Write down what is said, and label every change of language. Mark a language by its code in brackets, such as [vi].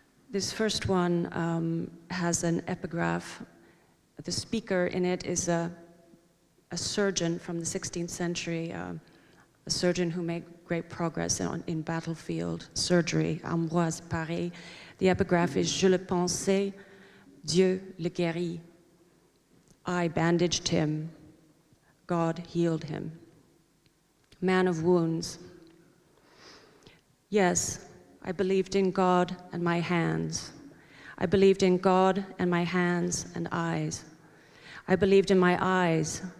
[en] This first one has an epigraph. The speaker in it is a surgeon from the 16th century, a surgeon who made great progress in battlefield surgery, Ambroise Paré. The epigraph is [fr] Je le pensais, Dieu le guérit. [en] I bandaged him, God healed him. Man of wounds. Yes, I believed in God and my hands. I believed in God and my hands and eyes. I believed in my eyes